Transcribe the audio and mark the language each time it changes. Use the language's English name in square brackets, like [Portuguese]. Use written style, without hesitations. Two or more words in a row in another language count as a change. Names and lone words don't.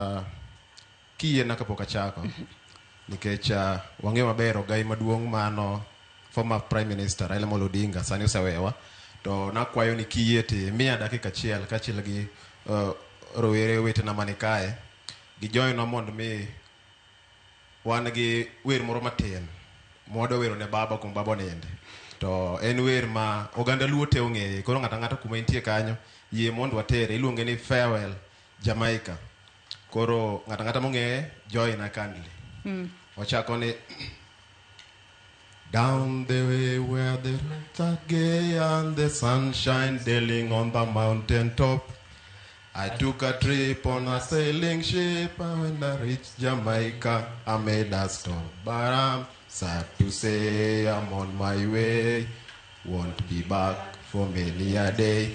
[Luo (Kenya and Tanzania)] Kiyie na kapok achako nikech wang'eyo maber ogai maduong' mano [English] former Prime Minister [Luo (Kenya and Tanzania)] Raila Odinga sani osewewa, to nakwayo ni kiyie ti miya dakika achiel kachiel gi rowere wetena mani kae gi joinwa mondo mi wan gi wer moro matin mwadwa wero ne baba kuom baba oninde. To en wer ma oganda luo te ong'eye, koro ng'ata ng'ata kuma intie kanyo yie mondo watere. Iluonge ni Farewell Jamaica. Koro ng'ata ng'ata mong'eye [English] join kindly. [Luo (Kenya and Tanzania)] Ochako ni [English] down the way where the lights are gay and the sunshine dailing on the mountain top, I took a trip on a sailing ship, and when I reached Jamaica I made a stop. But I'm sad to say I'm on my way, won't be back for many a day.